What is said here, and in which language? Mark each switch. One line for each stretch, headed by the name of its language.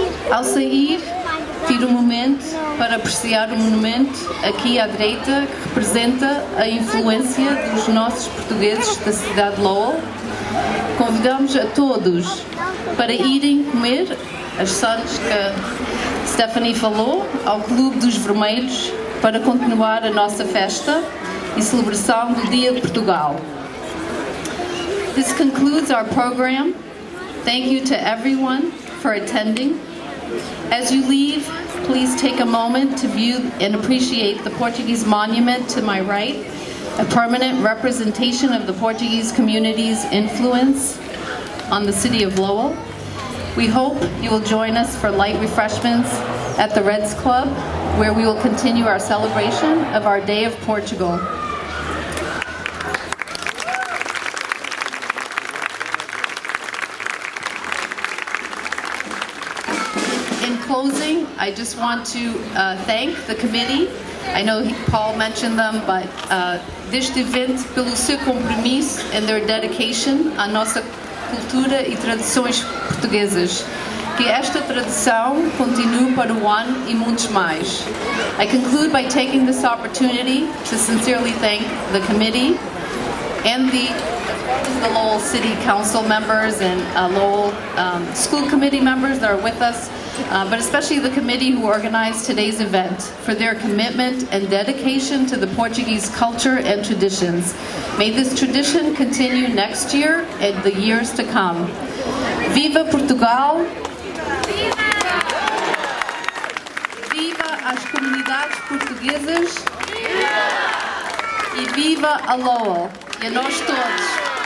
Portuguese: Ao sair, tiro um momento para apreciar o monumento aqui à direita que representa a influência dos nossos portugueses da cidade de Lowell. Convidamos a todos para irem comer as sandes que a Stephanie falou ao Clube dos Vermelhos para continuar a nossa festa e celebração do Dia de Portugal.
English: This concludes our program. Thank you to everyone for attending. As you leave, please take a moment to view and appreciate the Portuguese monument to my right, a permanent representation of the Portuguese community's influence on the city of Lowell. We hope you will join us for light refreshments at the Reds Club, where we will continue our celebration of our Day of Portugal. In closing, I just want to thank the committee. I know Paul mentioned them, but
Portuguese: deste evento pelo seu compromisso
English: and their dedication
Portuguese: à nossa cultura e tradições portuguesas. Que esta tradição continue para o ano e muitos mais.
English: I conclude by taking this opportunity to sincerely thank the committee and the the Lowell City Council members and Lowell School Committee members that are with us, but especially the committee who organized today's event for their commitment and dedication to the Portuguese culture and traditions. May this tradition continue next year and the years to come.
Portuguese: Viva Portugal! Viva as comunidades portuguesas! E viva a Lowell! E a nós todos!